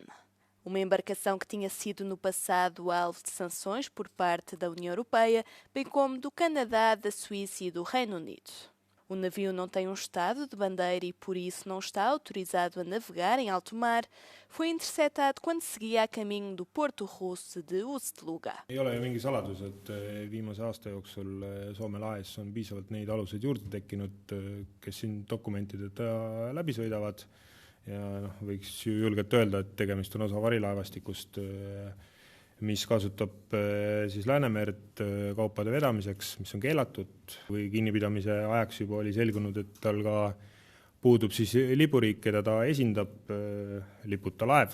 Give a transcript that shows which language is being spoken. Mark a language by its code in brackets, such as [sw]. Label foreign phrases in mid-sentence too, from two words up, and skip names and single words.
[pt] Uma embarcação que tinha sido no passado alvo de sanções por parte da União Europeia, bem como do Canadá, da Suíça e do Reino Unido. O navio não tem um estado de bandeira e por isso não está autorizado a navegar em alto mar. Foi interceptado quando seguia a caminho do porto russo de Ust-Luga. [et] Ei ole ju mingi saladus, et viimase aasta jooksul Soome lahes on piisavalt neid aluseid juurde tekkinud, kes siin dokumentideta läbi sõidavad. Ja võiks ju julgelt öelda, et tegemist on osa varilaevastikust, mis kasutab siis Läänemerd kaupade vedamiseks, mis on keelatud, või kinnipidamise ajaks juba oli selgunud, et tal ka puudub siis lipuriik, keda ta esindab, liputa laev.